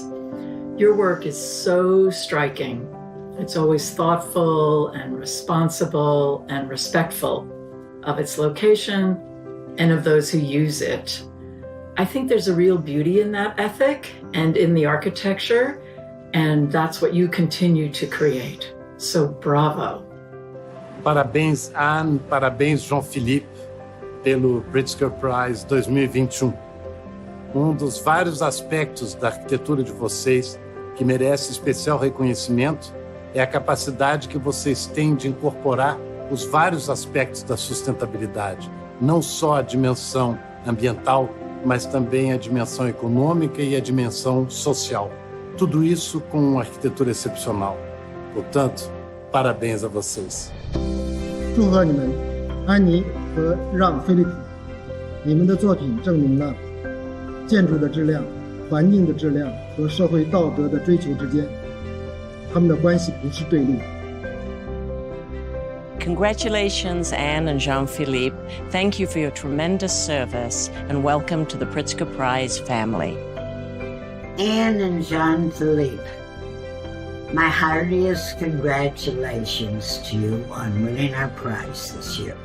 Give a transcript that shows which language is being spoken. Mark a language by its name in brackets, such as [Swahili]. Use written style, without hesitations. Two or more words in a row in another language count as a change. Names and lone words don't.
[English] Your work is so striking. It's always thoughtful and responsible and respectful of its location and of those who use it. I think there's a real beauty in that ethic and in the architecture, and that's what you continue to create. So bravo. [Portuguese] Parabéns, Anne, parabéns, Jean-Philippe, pelo Pritzker Prize 2021. Dos vários aspectos da arquitetura de vocês que merece especial reconhecimento é a capacidade que vocês têm de incorporar os vários aspectos da sustentabilidade, não só a dimensão ambiental, mas também a dimensão econômica e a dimensão social. Tudo isso com uma arquitetura excepcional. Portanto, parabéns a vocês. [Chinese] 祝贺你们，安妮和让·菲利普，你们的作品证明了建筑的质量、环境的质量和社会道德的追求之间，他们的关系不是对立。 [English] Congratulations, Anne and Jean-Philippe. Thank you for your tremendous service and welcome to the Pritzker Prize family. Anne and Jean-Philippe, my heartiest congratulations to you on winning our prize this year.